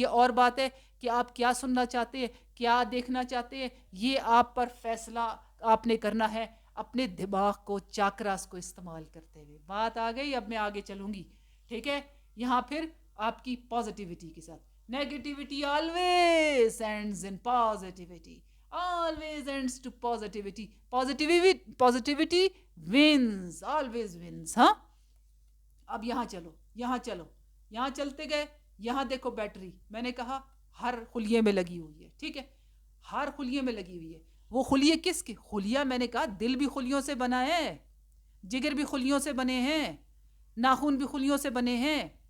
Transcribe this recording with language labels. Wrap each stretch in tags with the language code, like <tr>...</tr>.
<ur>یہ اور بات ہے کہ آپ کیا سننا چاہتے ہیں, کیا دیکھنا چاہتے ہیں, یہ آپ پر فیصلہ آپ نے کرنا ہے اپنے دماغ کو, چاکراس کو استعمال کرتے ہوئے. بات آ گئی, اب میں آگے چلوں گی. ٹھیک ہے, یہاں پھر آپ کی پازیٹیوٹی کے ساتھ, negativity</ur> <en>always ends in positivity, always ends to positivity. Positivity wins, always wins.</en> <ur>ہاں, اب یہاں چلو, یہاں چلو, یہاں چلتے گئے. یہاں دیکھو بیٹری, میں نے کہا ہر خلیے میں لگی ہوئی ہے. ٹھیک ہے, ہر خلیے میں لگی ہوئی ہے. وہ خلیے کس کے خلیہ؟ میں نے کہا دل بھی خلیوں سے بنا ہے, جگر بھی خلیوں سے بنے ہیں, ناخن بھی خلیوں سے بنے ہیں.</ur>